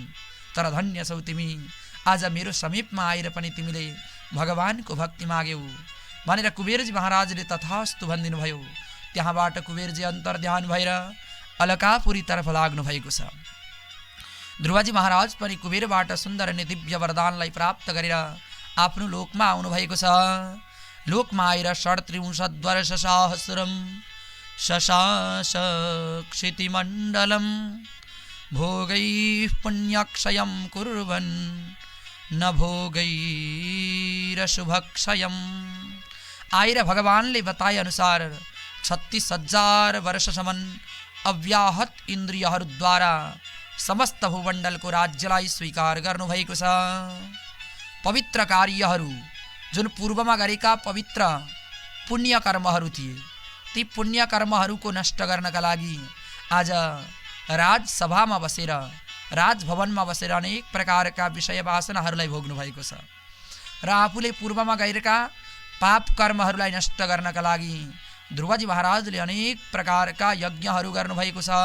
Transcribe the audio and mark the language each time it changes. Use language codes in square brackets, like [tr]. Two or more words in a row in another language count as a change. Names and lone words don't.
[ne] तर धन्य छौ तिमी, आज मेरो समीपमा आएर पनि तिमीले भगवानको भक्ति माग्यौ भनेर कुबेरजी महाराजले तथास्तु भनिदिनु भयो। त्यहाँबाट कुबेरजी अन्तर्ध्यान भएर अलकापुरीतर्फ लाग्नु भएको छ। ध्रुवजी महाराज पनि कुबेरबाट सुन्दर अनि दिव्य वरदानलाई प्राप्त गरेर आफ्नो लोकमा आउनु भएको छ। लोकमा आएर [sa] 37 वर्ष सहस्रम शशास क्षितिमण्डलं भोगैः पुण्यक्षयं कुर्वन् न भोगैरशुभक्षयं। [ne] आएर भगवानले बताए अनुसार 36,000 वर्षसम्म अव्याहत इन्द्रियहरूद्वारा समस्त भूमण्डलको राज्यलाई स्वीकार गर्नुभएको छ। पवित्र कार्यहरू जुन पूर्वमा गरेका पवित्र पुण्य कर्महरू थिए, ती पुण्य कर्महरूको नष्ट गर्नका लागि आज राजसभामा बसेर राजभवनमा बसेर अनेक प्रकारका विषय वासनाहरूलाई भोग्नु भएको छ र आफूले पूर्वमा गएका पाप कर्महरूलाई नष्ट गर्नका लागि ध्रुवजी महाराजले अनेक प्रकारका यज्ञहरू गर्नुभएको छ।